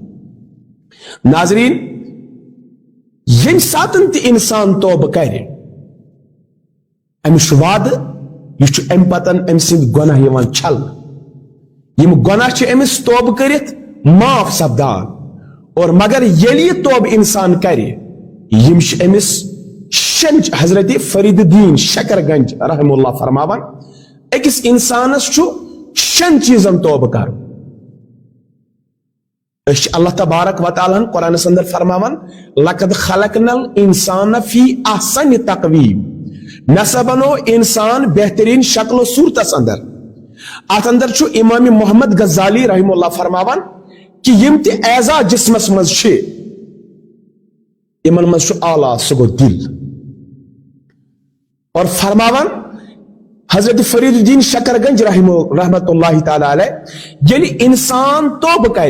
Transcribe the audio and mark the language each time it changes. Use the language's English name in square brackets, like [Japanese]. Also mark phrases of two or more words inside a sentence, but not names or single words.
[Kashmiri] ناظرین ییٚمہِ ساتن تہِ انسان توبہٕ کرِ أمِس چھُ وعدٕ یہِ چھُ امہِ پتن أمۍ سٕنٛدۍ گۄناہ یِوان چھلنہٕ یِم گۄناہ چھِ أمِس توبہٕ کٔرِتھ معاف سپدان اور مگر ییٚلہِ یہِ توبہٕ انسان کرِ یِم چھِ أمِس شٮ۪ن حضرت فرید الدین شکر گنج [Arabic] رحم اللہ [Kashmiri] فرماوان أکِس انسانس چھُ 6 چیٖزن توبہٕ کرُن أسۍ چھِ اللہ تبارک و تعالیٰ ہن قرآنس اندر فرماوان [Arabic] لقد خلقنا الانسان فی احسن تقویم [Kashmiri] نسا بنو انسان بہترین شکل و صورتس اندر ات اندر چھُ امام محمد غزالی [Arabic] رحم اللہ [Kashmiri] فرماوان کہ یم تہِ اعضا جسمس منٛز چھِ یمن منٛز چھُ اعلیٰ سُہ گوٚو دل اور فرماوان حضرت فرید الدین شکر گنج [Arabic] رحمت اللہ تعالیٰ علیہ [Kashmiri] ییٚلہِ انسان توبہٕ کرِ